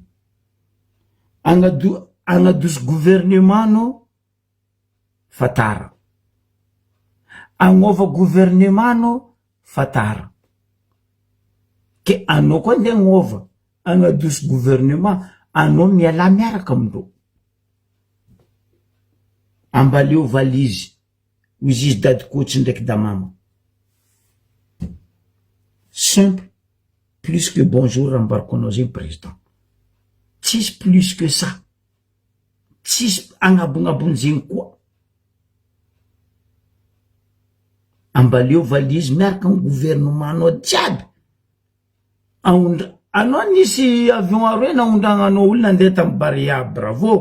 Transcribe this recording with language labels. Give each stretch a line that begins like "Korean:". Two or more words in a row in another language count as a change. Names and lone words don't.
Malagasy: Agnadoso gouvernement no fatara, agnova gouvernement no fatara, ke anao koa nde agnova agnadoso gouvernement, anao miala miaraka amindreo, ambaleo valizy izy izy dady coach ndraiky damama.
French: Simple, plus que bonjour
Malagasy: rambariko anao zegny président, tsisy
French: plus que ça,
Malagasy: tsisy agnabognabony zegny koa. Ambaleo valizy miaraka amin'ny gouvernement anao jiaby, anao nisy avion aroe naondragnanao olo nandeha tamy Barea, bravo.